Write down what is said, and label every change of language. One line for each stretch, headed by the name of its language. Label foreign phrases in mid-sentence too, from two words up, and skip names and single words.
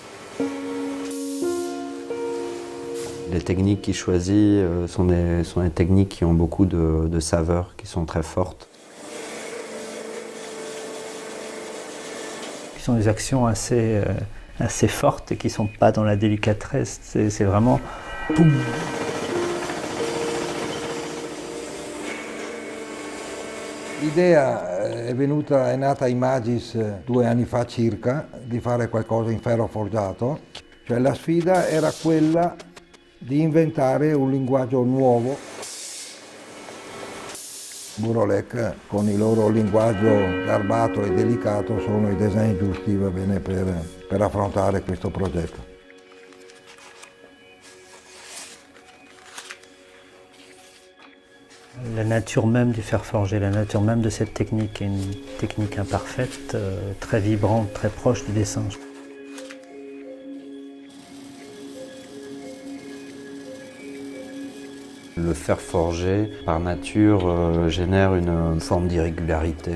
French: Les techniques qu'il choisit sont des techniques qui ont beaucoup de saveurs, qui sont très fortes. Ce sont des actions assez fortes et qui ne sont pas dans la délicatesse. C'est vraiment boum.
Italian: L'idea è nata ai Magis 2 anni fa circa di fare qualcosa in ferro forgiato, cioè la sfida era quella di inventare un linguaggio nuovo. Burolec con il loro linguaggio garbato e delicato sono i design giusti, va bene, per affrontare questo progetto.
French: La nature même du fer forgé, la nature même de cette technique est une technique imparfaite, très vibrante, très proche du dessin. Le fer forgé, par nature, génère une forme d'irrégularité.